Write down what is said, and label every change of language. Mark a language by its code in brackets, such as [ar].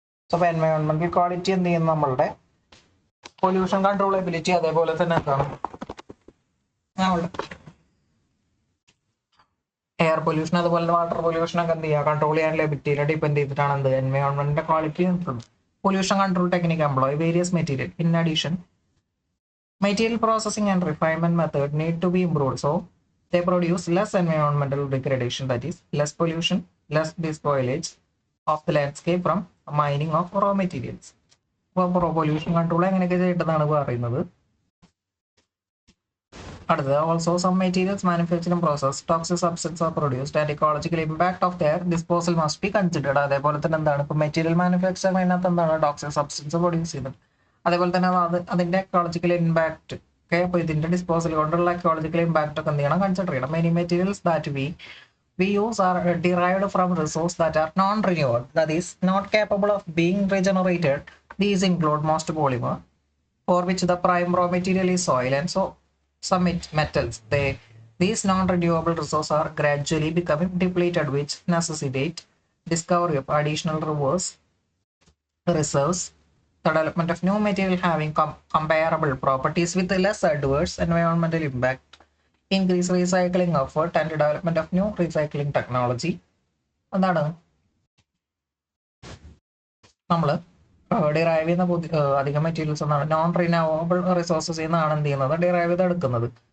[ml] So അപ്പോൾ എൻവയോൺമെന്റൽ quality എന്ത് ചെയ്യുന്നു, നമ്മളുടെ പൊല്യൂഷൻ കൺട്രോൾ എബിലിറ്റി, അതേപോലെ തന്നെ എന്താണ് നമ്മളുടെ എയർ പൊല്യൂഷൻ അതുപോലെ വാട്ടർ പൊല്യൂഷൻ ഒക്കെ എന്ത് ചെയ്യുക, കൺട്രോൾ ചെയ്യാനുള്ള എബിലിറ്റിയിൽ ഡിപ്പെൻഡ് ചെയ്തിട്ടാണ് എന്ത് എൻവയോൺമെന്റിന്റെ ക്വാളിറ്റി നിൽക്കുന്നത്. [en] Pollution control technique employ various material. In addition, material processing and refinement method need to be improved so they produce less environmental degradation, that is less pollution, less despoilage of the landscape from mining of raw materials. [ml] അപ്പോൾ pollution control എങ്ങനെയൊക്കെ ചെയ്യേണ്ടതാണ് പറയുന്നത്. [en] അടുത്തത് also some materials manufacturing process toxic substance are produced and ecological impact of their disposal must be considered. [ml] അതേപോലെ തന്നെ എന്താണ്, ഇപ്പോൾ material manufacturing അതിനകത്ത് എന്താണ് ടോക്സിക് സബ്സ്റ്റൻസ് പ്രൊഡ്യൂസ് ചെയ്യുന്നത്, അതേപോലെ തന്നെ അതിന്റെ ഇക്കോളജിക്കൽ ഇമ്പാക്ട് ഒക്കെ, അപ്പോൾ ഇതിന്റെ ഡിസ്പോസൽ കൊണ്ടുള്ള ഇക്കോളജിക്കൽ ഇമ്പാക്ട് ഒക്കെ എന്ത് ചെയ്യണം, കൺസിഡർ ചെയ്യണം. [en] Many materials that we use are derived from resources that are non-renewable, that is not capable of being regenerated. These include most polymer, for which the prime raw material is soil, and so some metals. These non-renewable resources are gradually becoming depleted, which necessitate discovery of additional reserves, the development of new material having comparable properties with less adverse environmental impact, increase recycling effort and development of new recycling technology. [ml] എന്താണ് നമ്മൾ derive ചെയ്യുന്ന അധികം materials എന്നാണ് non renewable resources എന്നാണ് എന്ത് ചെയ്യുന്നത്, derive ചെയ്ത് എടുക്കുന്നത്.